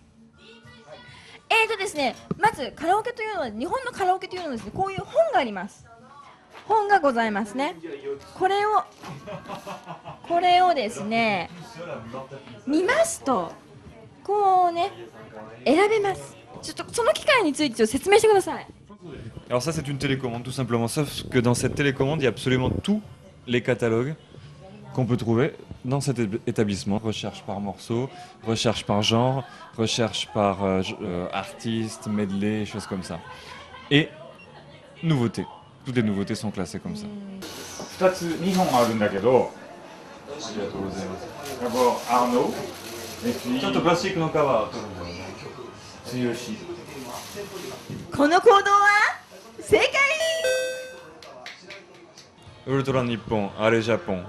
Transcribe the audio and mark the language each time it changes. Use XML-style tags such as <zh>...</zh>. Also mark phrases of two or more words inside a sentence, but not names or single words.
<ja>ですね、まずカラオケというのは日本のカラオケというのはですね、こういう本があります。本がございますね。これをですね、見ますとこうね選べます。ちょっとその機械について説明してください。</ja> <fr>Alors ça c'est une télécommande tout simplement, sauf que dans cette télécommande il y a absolument tous les catalogues qu'on peut trouver dans cet établissement. Recherche par morceau, recherche par genre, recherche par artiste, medley, choses comme ça. Et nouveautés. Toutes les nouveautés sont classées comme ça.</fr> <ja>2 本あるんだけど、アーノちょっとプラスチックのカバー強し。この行動は正解でウルトラ日本あれジャポン、</ja>